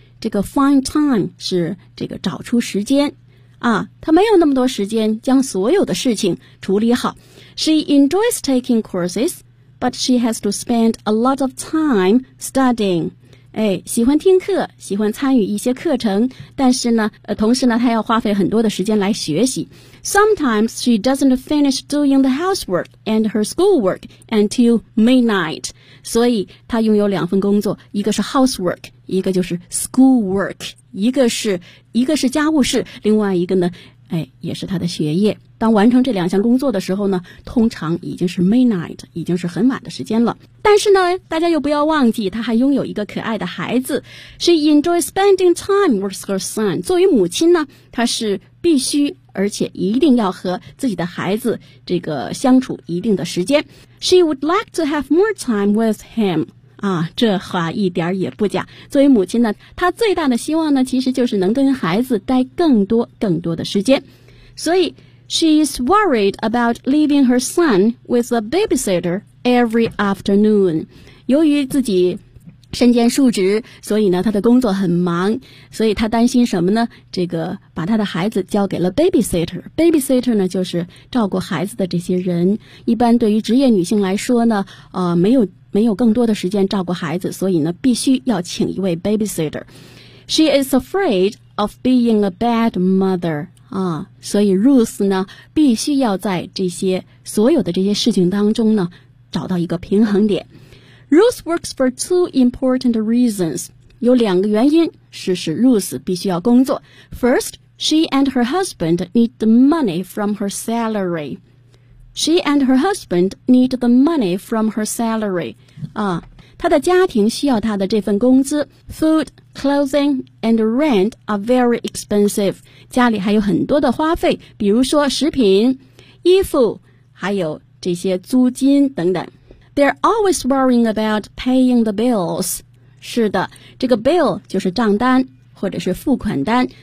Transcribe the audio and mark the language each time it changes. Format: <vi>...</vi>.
<zh>这个 find time 是这个找出时间啊，他没有那么多时间将所有的事情处理好。</zh> <en>She enjoys taking courses， but she has to spend a lot of time studying。</en> <zh>哎，喜欢听课，喜欢参与一些课程，但是呢，同时呢，她要花费很多的时间来学习。</zh> <en>Sometimes she doesn't finish doing the housework and her schoolwork until midnight。</en> <zh>所以她拥有两份工作，一个是 housework， 一个就是 schoolwork， 一个是家务事，另外一个呢，哎，也是她的学业。当完成这两项工作的时候呢，通常已经是 midnight， 已经是很晚的时间了。但是呢，大家又不要忘记，她还拥有一个可爱的孩子。</zh> <en>She enjoys spending time with her son。</en> <zh>作为母亲呢，她是必须而且一定要和自己的孩子这个相处一定的时间。</zh> <en>She would like to have more time with him。</en> <zh>啊，这话一点也不假。作为母亲呢，她最大的希望呢，其实就是能跟孩子待更多更多的时间。所以</zh> <en>She is worried about leaving her son with a babysitter every afternoon。</en> <zh>由于自己身兼数职，所以呢她的工作很忙，所以她担心什么呢？这个把她的孩子交给了 babysitter。babysitter 呢就是照顾孩子的这些人，一般对于职业女性来说呢没有更多的时间照顾孩子，所以呢必须要请一位 babysitter。</zh> <en>She is afraid of being a bad mother。</en> <zh>所以 Ruth 呢必须要在这些所有的这些事情当中呢找到一个平衡点。</zh> <en>Ruth works for two important reasons，</en> <zh>有两个原因使 Ruth 必须要工作。</zh> <en>First， she and her husband need the money from her salary。 She and her husband need the money from her salary。</en> <zh>她的家庭需要她的这份工资。</zh> <en>Food, clothing and rent are very expensive。</en> <zh>家里还有很多的花费，比如说食品、衣服，还有这些租金等等。</zh> <en>They're always worrying about paying the bills。</en> <zh>是的，这个 bill 就是账单或者是付款单。</zh>